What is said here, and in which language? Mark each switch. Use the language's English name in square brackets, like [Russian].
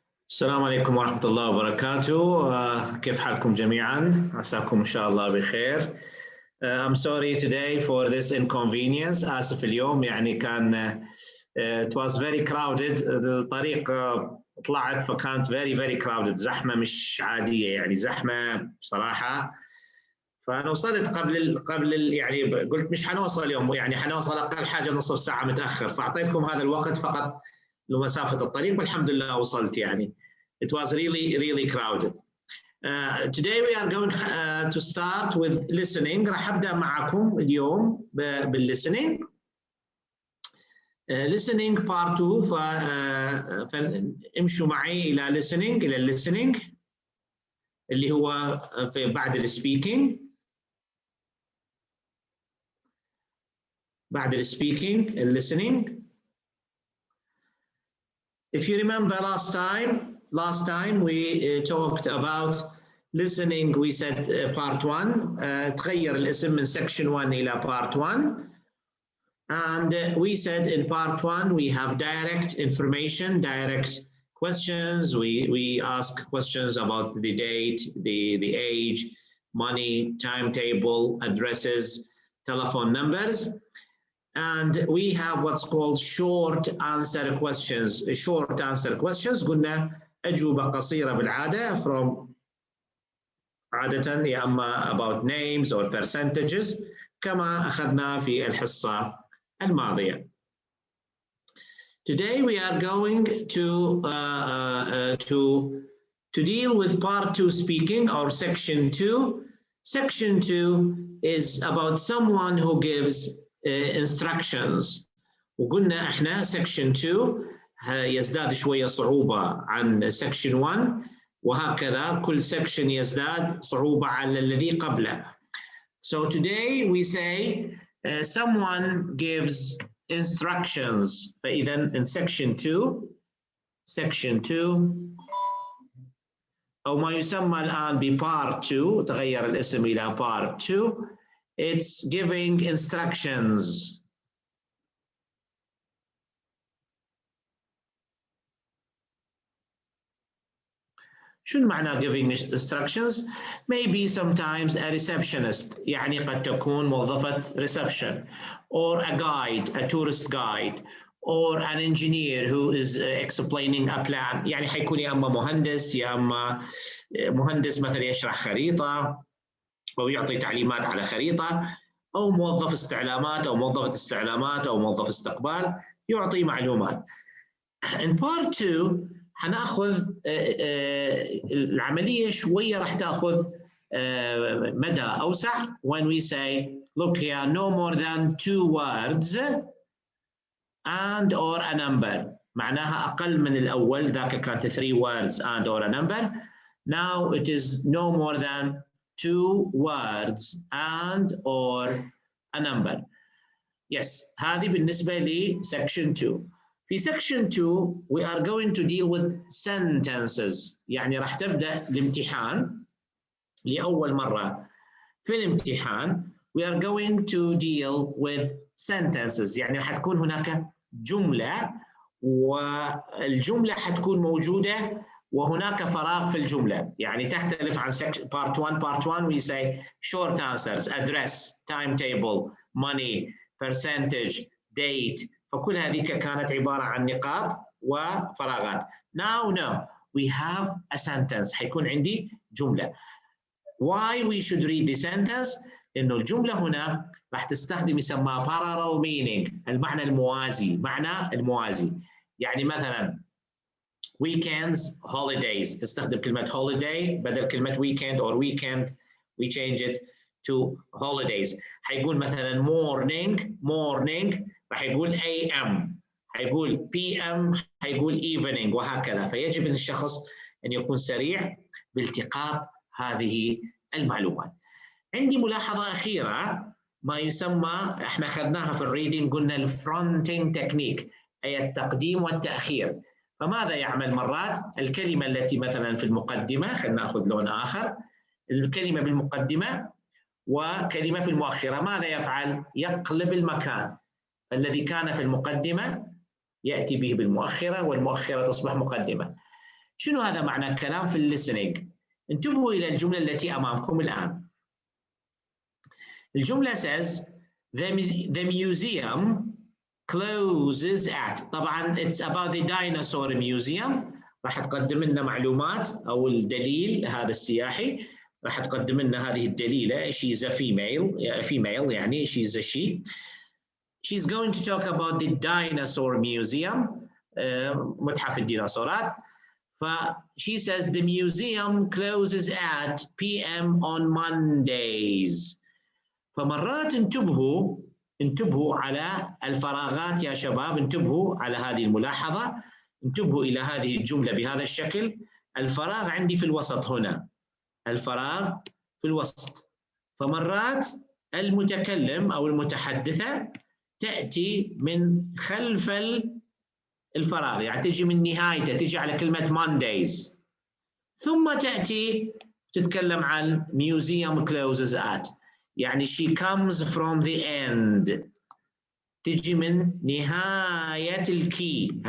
[Arabic] السلام عليكم ورحمة الله وبركاته. كيف حالكم جميعا؟ عساكم إن شاء الله بخير. [English] I'm sorry today for this inconvenience. [Arabic] آسف اليوم يعني كان [English] it was very crowded. [Arabic] الطريق طلعت فكانت [English] very crowded. [Arabic] زحمة مش عادية يعني زحمة بصراحة. فأنا وصلت قبل يعني قلت مش حنوصل اليوم يعني حنوصل أقل حاجة نصف ساعة متأخر فأعطيتكم هذا الوقت فقط لمسافة الطريق والحمد لله وصلت يعني. [English] It was really crowded. Today we are going to start with listening. [Arabic] راح أبدأ معكم اليوم بالlistening. Listening part 2 فامشوا معي إلى listening اللي هو في بعد السبيكينج. بعد السبيكينج listening. [English] If you remember last time we talked about listening. We said part 1 [Arabic] تغير الاسم من [English] section 1 إلى part 1 and we said in part 1 we have direct information, direct questions. We ask questions about the date, the age, money, timetable, addresses, telephone numbers. And we have what's called short answer questions. Short answer questions [Arabic] قلنا أجوبة قصيرة بالعادة from عادة يا أما [English] about names or percentages [Arabic] كما أخذنا في الحصة الماضية. [English] Today we are going to deal with part 2 speaking or section 2. Section 2 is about someone who gives instructions. [Arabic] وقلنا احنا section 2 يزداد شوية صعوبة عن section 1 وهكذا كل section يزداد صعوبة على الذي قبله. [English] So today we say someone gives instructions. [Arabic] فإذا in section 2 أو ما يسمى الآن ب part 2 تغير الاسم إلى part 2. [English] It's giving instructions. [Arabic] شو معنى giving instructions? [English] Maybe sometimes a receptionist [Arabic] يعني قد تكون موظفة [English] reception or a guide, a tourist guide or an engineer who is explaining a plan. [Arabic] يعني حيكون يا أما مهندس يا أما مهندس مثلا يشرح خريطة أو يعطي تعليمات على خريطة أو موظف استعلامات أو موظفة استعلامات أو موظف استقبال يعطي معلومات. [English] In part 2 [Arabic] حناخذ العملية شوية راح تاخذ مدى أوسع [English] when we say look here no more than 2 words and or a number. [Arabic] معناها أقل من الأول ذاك كانت [English] 3 words and or a number. Now it is no more than 2 words and or a number. [Arabic] Yes, هذه بالنسبة ل section 2. [English] في section 2 we are going to deal with sentences. [Arabic] يعني راح تبدأ الامتحان لأول مرة في الامتحان [English] we are going to deal with sentences. [Arabic] يعني راح تكون هناك جملة والجملة حتكون موجودة وهناك فراغ في الجملة. يعني تختلف عن part 1. [English] Part 1 we say short answers, address, timetable, money, percentage, date. [Arabic] فكل هذه كانت عبارة عن نقاط وفراغات. [English] Now we have a sentence. [Arabic] حيكون عندي جملة. [English] Why we should read the sentence؟ [Arabic] إنه الجملة هنا راح تستخدم يسمى [English] parallel meaning. [Arabic] المعنى الموازي. معنى الموازي. يعني مثلا weekends, holidays. تستخدم كلمة holiday بدل كلمة weekend [English] or weekend we change it to holidays. [Arabic] حيقول مثلا morning راح يقول AM، حيقول PM، حيقول evening وهكذا. فيجب أن الشخص أن يكون سريع بالتقاط هذه المعلومات. عندي ملاحظة أخيرة ما يسمى احنا أخذناها في الريدنج قلنا الفرونتينج تكنيك أي التقديم والتأخير. فماذا يعمل مرات؟ الكلمة التي مثلا في المقدمة خلينا نأخذ لون آخر. الكلمة بالمقدمة وكلمة في المؤخرة ماذا يفعل؟ يقلب المكان. الذي كان في المقدمة يأتي به بالمؤخرة والمؤخرة تصبح مقدمة. شنو هذا معنى الكلام في الليسننج؟ انتبهوا إلى الجملة التي أمامكم الآن. [English] الجملة says the museum closes at. طبعا it's about the dinosaur museum. [Arabic] راح تقدم لنا معلومات أو الدليل هذا السياحي. راح تقدم لنا هذه الدليلة. [English] She's a female يعني she's a she. She's going to talk about the dinosaur museum. [Arabic] متحف الديناصورات. [English] She says the museum closes at PM on Mondays. [Arabic] فمرات انتبهوا على الفراغات يا شباب، انتبهوا على هذه الملاحظة، انتبهوا إلى هذه الجملة بهذا الشكل. الفراغ عندي في الوسط هنا، الفراغ في الوسط. فمرات المتكلم أو المتحدثة تأتي من خلف الفراغ، يعني تجي من نهايته، تجي على كلمة Mondays، ثم تأتي تتكلم عن [English] museum closes at، [Arabic] يعني [English] she comes from the end، [Arabic] تجي من نهاية الكي.